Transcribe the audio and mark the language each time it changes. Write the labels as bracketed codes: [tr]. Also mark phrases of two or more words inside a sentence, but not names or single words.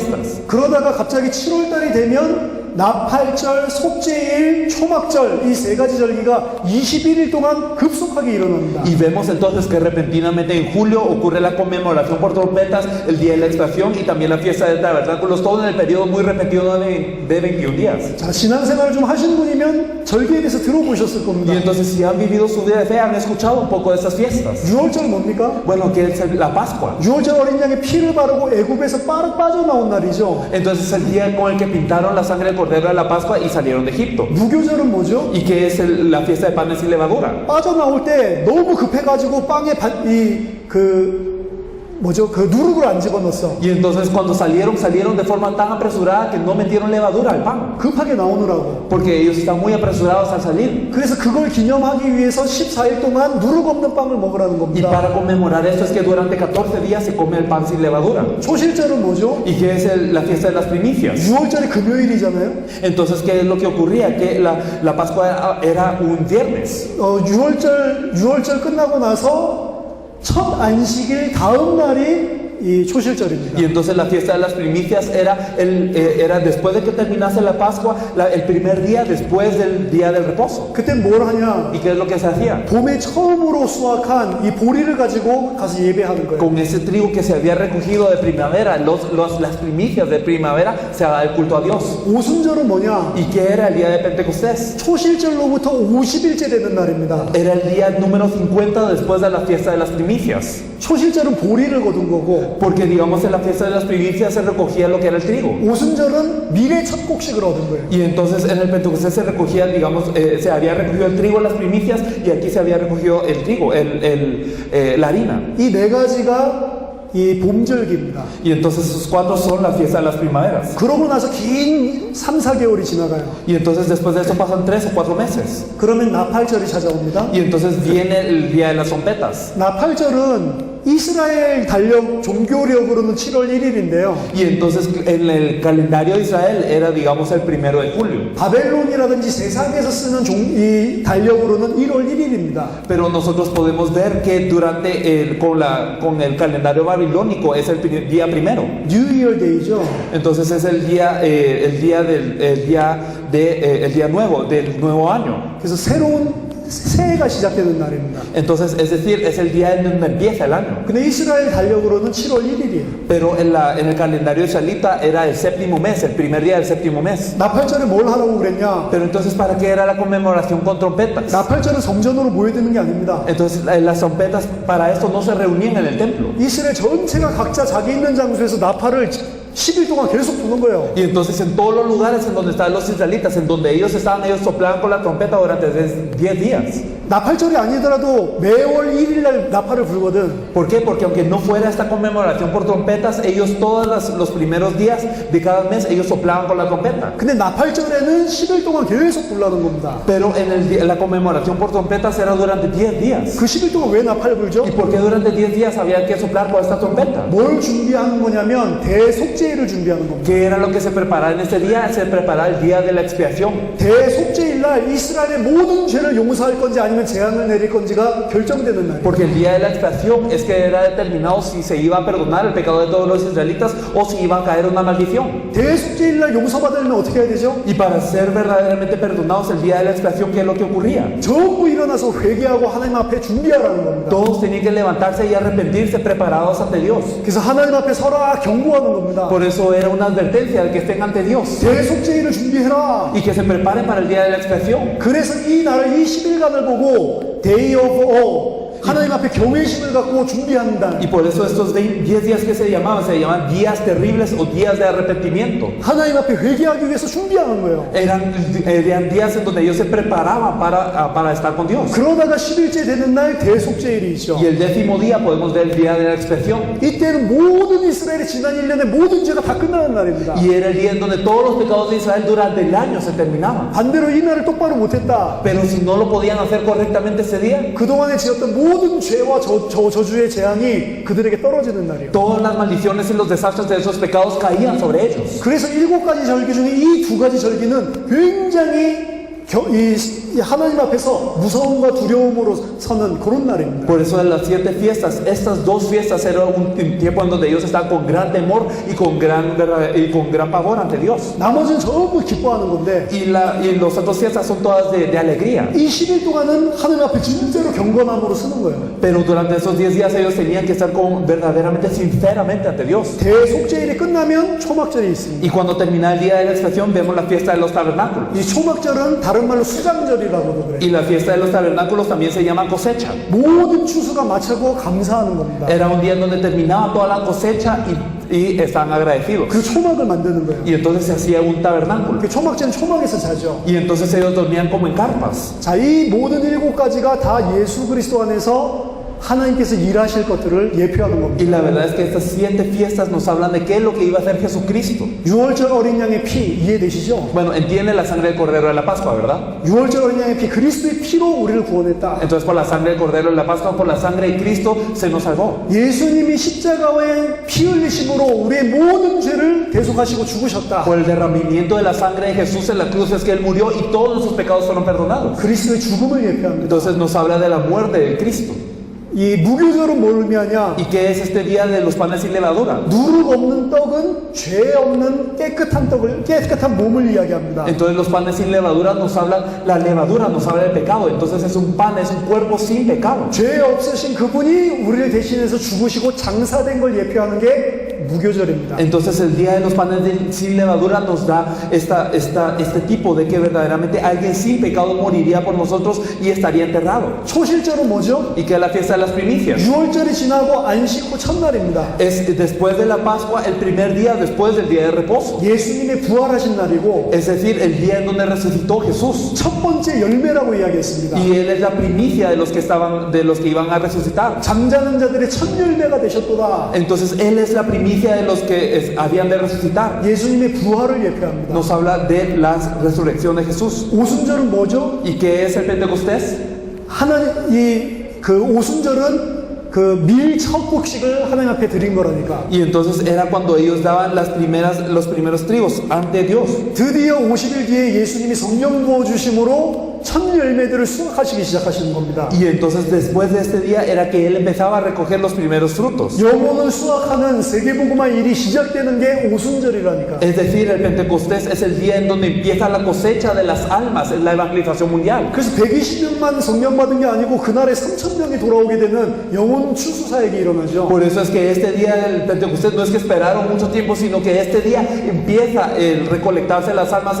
[ko] 그러다가 갑자기 7월달이 되면 나팔절, 속죄일, 초막절 이 3가지 절기가 21일 동안 급속하게 일어납니다. [es] Y vemos entonces que repentinamente en julio ocurre la conmemoración por trompetas, el día de la expiación y también la fiesta de tabernáculos, todo en el periodo muy repetido de 21 días. [ko] 자, 신앙생활을 좀 하신 분이면 절기에 대해서 들어보셨을 겁니다. [es] Y entonces si han vivido su vida de fe, han escuchado un poco de estas fiestas. [ko] 6월절 뭡니까? [es] Bueno, que es la Pascua. [ko] 6월절 어린 양의 피를 바르고 애굽에서 빠져나온 날이죠. [es] Entonces es el día con el que pintaron la sangre del cordero de la Pascua y salieron de Egipto. [ko] 무교절은 뭐죠? [es] ¿Y qué es la fiesta de panes sin levadura? [ko] 빠져나올 때 너무 급해가지고 빵에 그 누룩을 안 집어넣었어. [es] Y entonces cuando salieron de forma tan apresurada que no metieron levadura al pan. [ko] 급하게 나오느라고. [es] Porque ellos están muy apresurados al salir. [ko] 그래서 그걸 기념하기 위해서 14일 동안 누룩 없는 빵을 먹으라는 [es] Y [ko] 겁니다. [es] para conmemorar esto es que durante 14 días se come el pan sin levadura. [ko] 초실절은 뭐죠? [es] ¿Y qué es la fiesta de las primicias? [ko] 6월절이 금요일이잖아요. [es] Entonces, ¿qué es lo que ocurría? Que la Pascua era un viernes. [ko] 6월절 끝나고 na서 첫 안식일 다음 날이 이 초실절입니다. [es] Y entonces la fiesta de las primicias era después de que terminase la Pascua, el primer día después del día del reposo. [ko] 그때 뭘 하냐? [es] ¿Y qué es lo que se hacía? [ko] 봄에 처음으로 수확한 이 보리를 가지고 가서 예배하는 거예요. [es] Con ese trigo que se había recogido de primavera, las primicias de primavera, se da el culto a Dios. [ko] 오순절은 뭐냐? [es] ¿Y qué era el día de Pentecostés? [ko] 초실절로부터 50일째 되는 날입니다. [es] Era el día número 50 después de la fiesta de las primicias. [ko] 초실절은 보리를 거둔 거고 [es] Porque digamos en la fiesta de las primicias se recogía lo que era el trigo. [ko] 오순절은 밀의 첫 곡식을 얻은 거예요. [es] Y entonces en el Pentecostés se recogía, digamos, se había recogido el trigo en las primicias y aquí se había recogido el trigo, la harina. [ko] 이 4가지가 이 봄절기입니다. [es] Y entonces esos 4 son la fiesta de las primaveras. [ko] 그러고 나서 긴 3, 4개월이 지나가요. [es] Y entonces después de eso pasan 3 o 4 meses. [ko] 그러면 나팔절이 찾아옵니다. [es] Y entonces viene el día de las trompetas. [ko] 나팔절은 이스라엘 달력 종교력으로는 7월 1일인데요. [es] Y entonces en el calendario de Israel era, digamos, el 1 de julio. [ko] 바벨론이라든지 세상에서 쓰는 이 달력으로는 1월 1일입니다. [es] Pero nosotros podemos ver que con el calendario babilónico es el día 1. [en] New Year Day [ko] 죠. [es] Entonces es el día nuevo, del nuevo año. [ko] 그래서 새로운 새해가 시작되는 날입니다. [es] Entonces, es decir, es el día en donde empieza el año. [ko] 근데 이스라엘 달력으로는 7월 1일이에요. [es] Pero en el calendario israelita era el 7º mes, el primer día del 7º mes. [ko] 나팔절에 뭘 하라고 그랬냐? [es] Pero entonces, ¿para qué era la conmemoración con trompetas? [ko] 나팔절은 성전으로 모여드는 게 아닙니다. [es] Entonces, las trompetas para esto no se reunían en el templo. [ko] 이스라엘 전체가 각자 자기 있는 장소에서 나팔을 10일 동안 계속 부는 거예요. [es] Y entonces en todos los lugares en donde estaban los israelitas, en donde ellos soplaban con la trompeta durante 10 días. [ko] 나팔절이 아니더라도 매월 1일날 나팔을 불거든. [es] ¿Por qué? Porque aunque no fuera esta conmemoración por trompetas, ellos los primeros días de cada mes, ellos soplaban con la trompeta. [ko] 근데 나팔절에는 10일 동안 계속 불라는 겁니다. [es] Pero en la conmemoración por trompetas era durante 10 días. [ko] 그 10일 동안 왜 나팔을 불죠? [es] ¿Y por qué durante 10 días había que soplar con esta trompeta? [ko] 뭘 준비하는 거냐면 대속죄일을 준비하는 겁니다. [es] ¿Qué era lo que se preparaba en este día? Se preparaba el día de la expiación. [ko] 대속죄일날 이스라엘의 모든 죄를 용서할 건지 아니면 재앙을 내릴 건지가 결정되는 날. [es] Porque el día de la expiación es que era determinado si se iba a perdonar el pecado de todos los israelitas o si iba a caer una maldición. [ko] 대속죄일날 용서받으려면 어떻게 해야 되죠? [es] Y para ser verdaderamente perdonados el día de la expiación, ¿qué es lo que ocurría? [ko] 전부 일어나서 회개하고 하나님 앞에 준비하라는 겁니다. [es] Todos tenían que levantarse y arrepentirse preparados ante Dios. [ko] 그래서 하나님 앞에 서라 경고하는 겁니다. [es] Por eso era una advertencia de que estén ante Dios [ko] 대속죄일을 준비해라. [es] y que se preparen para el día de la expiación. [ko] 그래서 이 날을 이 10일간을 보고 [en] Day of Awe [ko] 하나님 앞에 경외심을 갖고 준비하는 날. [es] Y por eso estos 10 días que se llaman días terribles o días de arrepentimiento. [ko] 하나님 앞에 회개하기 위해서 준비하는 거예요. [es] Eran días en donde ellos se preparaban para estar con Dios. [ko] 그러다가 10일째 되는 날 대속죄일이 있죠. [es] Y el 10º día podemos ver el día de la expiación. [ko] 이때는 모든 이스라엘의 지난 1년의 모든 죄가 다 끝나는 날입니다. [es] Y era el día en donde todos los pecados de Israel durante el año se terminaban. [ko] 반대로 이 날을 똑바로 못했다. [es] Pero si no lo podían hacer correctamente ese día, [ko] 그동안에 지었던 모든 죄와 저주의 재앙이 그들에게 떨어지는 날이에요. [es] todas las maldiciones y los desastres de esos pecados caían sobre ellos. [ko] 그래서 7가지 절기 중에 이 2가지 절기는 굉장히 이 하나님 앞에서 무서움과 두려움으로 서는 그런 날입니다. [es] Por eso en las 7 fiestas, estas 2 fiestas era un tiempo en donde ellos estaban con gran temor y con gran pavor ante Dios. [ko] 나머지는 전부 기뻐하는 건데 [es] Y las otras fiestas son todas de alegría. [ko] 이 10일 동안은 하나님 앞에 진짜로 경건함으로 쓰는 거예요. [es] Pero durante esos 10 días ellos tenían que estar verdaderamente sinceramente ante Dios. [ko] 대속죄일이 끝나면 초막절이 있습니다. [es] Y cuando termina el día de la expiación vemos la fiesta de los tabernáculos. [ko] 이 초막절은 다른 말로 수장절이라고도 그래요. [es] Y la fiesta de los tabernáculos también se llama cosecha. [ko] 모든 추수가 마치고 감사하는 겁니다. [es] Era un día en donde terminaba toda la cosecha y estaban agradecidos. [ko] 그 초막을 만드는 거예요. [es] Y entonces se hacía un tabernáculo. [ko] 그 초막제는 초막에서 자죠. [es] Y entonces ellos dormían como en carpas. [ko] 자, 이 모든 7가지가 다 예수 그리스도 안에서 하나님께서 일하실 것들을 예표하는 겁니다. [es] Y la verdad es que estas 7 fiestas nos hablan de qué es lo que iba a hacer Jesucristo. [ko] 6월절 어린 양의 피 이해되시죠? [es] Bueno, entiende la sangre del Cordero de la Pascua, ¿verdad? [ko] 6월절 어린 양의 피 그리스도의 피로 우리를 구원했다. [es] Entonces por la sangre del Cordero de la Pascua, por la sangre de Cristo, se nos salvó. [ko] 예수님이 십자가의 피 흘리심으로 우리의 모든 죄를 대속하시고 죽으셨다. [es] Por el derramamiento de la sangre de Jesús en la cruz es que Él murió y todos nuestros pecados fueron perdonados. [ko] 그리스도의 죽음을 예표합니다. [es] Entonces nos habla de la muerte de Cristo. [ko] 이 무교절은 뭘 의미하냐? [es] ¿Y qué es este día de los panes sin levadura? [ko] 누룩 없는 떡은 죄 없는 깨끗한 몸을 이야기합니다. [es] Entonces los panes sin levadura nos hablan, la levadura nos habla del pecado. Entonces es un pan, es un cuerpo sin pecado. [ko] 죄 없으신 그분이 우리를 대신해서 죽으시고 장사된 걸 예표하는 게 무교절입니다. [es] Entonces el día de los panes sin levadura nos da este tipo de que verdaderamente alguien sin pecado moriría por nosotros y estaría enterrado. [ko] 초실절은 뭐죠? [es] ¿Y qué es la fiesta de las primicias? [ko] 6월절이 지나고 안식 후 첫날입니다. [es] Es después de la Pascua, el primer día después del día de reposo. [ko] 예수님의 부활하신 날이고 [es] Es decir, el día en donde resucitó Jesús. [ko] 첫 번째 열매라고 이야기했습니다. [es] Y Él es la primicia de los que iban a resucitar. [ko] 잠자는 자들의 첫 열매가 되셨도다. [es] Entonces Él es la primicia de los que habían de resucitar. [ko] 예수님의 부활을 예표합니다. [es] Nos habla de la resurrección de Jesús. [ko] 오순절은 뭐죠? [es] ¿Y qué es el Pentecostés? [ko] 그 오순절은 그 밀 첫 곡식을 하나님 앞에 드린 거라니까. [es] Y entonces era cuando ellos daban los primeros trigos ante Dios. [ko] 드디어 50일 뒤에 예수님이 성령 부어 주심으로 첫 열매들을 수확하시기 시작하시는 겁니다. [es] Y entonces después de este día era que Él empezaba a recoger los primeros frutos. [ko] 영혼을 수확하는 세계복음화 일이 시작되는 게 오순절이라니까. [es] Es decir, el Pentecostés es el día en donde empieza la cosecha de las almas, es la evangelización mundial. [ko] 그래서 120명만 성령 받은 게 아니고 그날에 3,000명이 돌아오게 되는 영혼 추수 사역이 일어나죠. [es] Por eso es que este día del Pentecostés no es que esperaron mucho tiempo, sino que este día empieza el recolectarse las almas.